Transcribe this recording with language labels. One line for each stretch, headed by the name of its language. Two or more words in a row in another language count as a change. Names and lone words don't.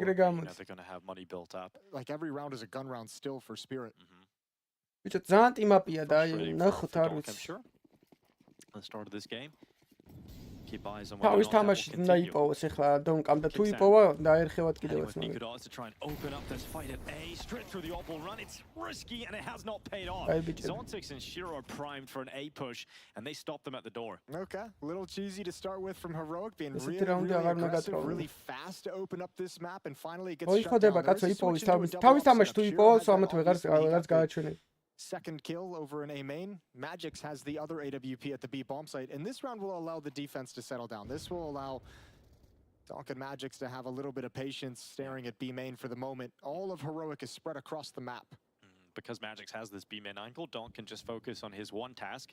English: They're going to have money built up. Like every round is a gun round still for Spirit.
Georgian: ბიჭო ძალიან ტიმაპია და აი ნახოთ არ ვიცი.
English: Let's start this game. Keep eyes on
Georgian: თავის თამაში უნდა იპოვოს ახლა დონკამ და თუ იპოვა დაერხევათ კიდევაც.
English: Nikodos to try and open up this fight at A, straight through the opal run. It's risky and it has not paid off. Zontix and Shiro are primed for an A push, and they stop them at the door. Okay, a little cheesy to start with from Heroic, being really aggressive, really fast to open up this map, and finally it gets shut down.
Georgian: კაცო იპოვის თავის თამაში თუ იპოვოს, ამათ ვეღარც გააჩვენებ.
English: Second kill over an A main. Magix has the other AWP at the B bomb site, and this round will allow the defense to settle down. This will allow Donk and Magix to have a little bit of patience staring at B main for the moment. All of Heroic is spread across the map. because Magix has this B main angle, Donk can just focus on his one task.